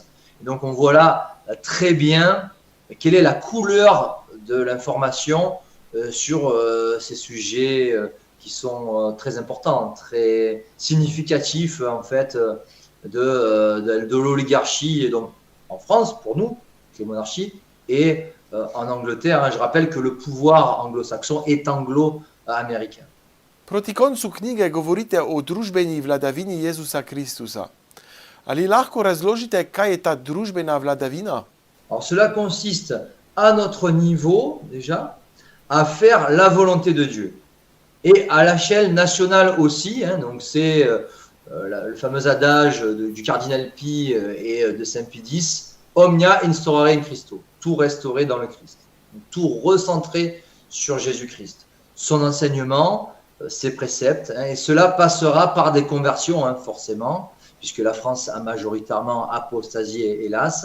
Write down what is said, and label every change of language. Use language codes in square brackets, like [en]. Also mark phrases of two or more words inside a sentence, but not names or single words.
[fr] Et donc on voit là très bien quelle est la couleur de l'information sur ces sujets qui sont très importants, très significatifs en fait de l'oligarchie, et donc en France pour nous, les monarchies, et en Angleterre. Je rappelle que le pouvoir anglo-saxon est anglo-américain. [sl] Proti koncu knjige govorite o družbeni vladavini Jezusa Kristusa. Ali lahko razložite, kaj je ta družbena vladavina? [fr] Alors cela consiste à notre niveau déjà à faire la volonté de Dieu et à l'échelle nationale aussi. Donc c'est le fameux adage du cardinal Pie et de Saint Pie X, [la] Omnia instaurare in Christo, [fr] tout restaurer dans le Christ, tout recentrer sur Jésus-Christ, son enseignement, ses préceptes, et cela passera par des conversions forcément, puisque la France a majoritairement apostasié, hélas.